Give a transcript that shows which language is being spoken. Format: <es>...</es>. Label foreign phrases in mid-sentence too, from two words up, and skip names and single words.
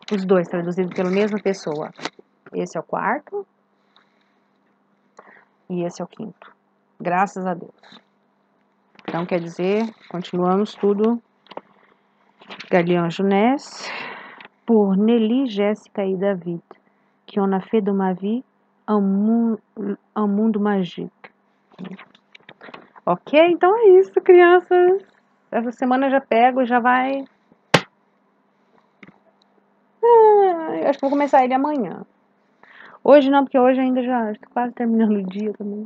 <pt>Os dois traduzidos pela mesma pessoa. Esse é o quarto. E esse é o quinto. Graças a Deus. Então, quer dizer, continuamos tudo.</pt> <fr>Galion Jeunesse,</fr> <pt>por Nelly, Jéssica e David,</pt> <fr>qui on a fait de ma vie un mundo magique.</fr> <pt>Ok? Então é isso, crianças. Essa semana já pego e já vai... acho que vou começar ele amanhã. Hoje não, porque hoje ainda já estou quase terminando o dia também.</pt>